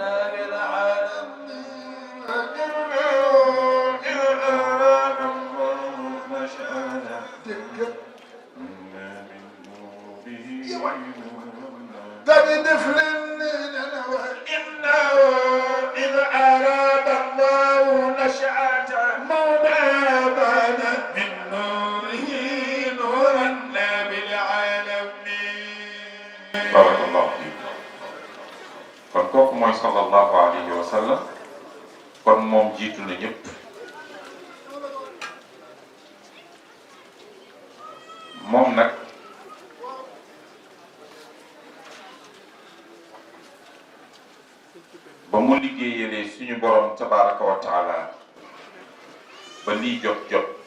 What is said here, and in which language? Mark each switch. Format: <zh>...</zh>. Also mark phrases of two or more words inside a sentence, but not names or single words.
<ar>بطفل لنا وإنه إذ أراد الله نشأة مولانا بانا من نوره نورا بالعالمين بارك الله فيك</ar> <wo>kon kooku mooy</wo> <ar>صلى الله عليه وسلم</ar> <wo>kon moom jiitu na ñëpp moom nag ba mu liggéeyalee suñu borom</wo> <ar>تبارك وتعالى</ar> <wo>ba lii jot</wo>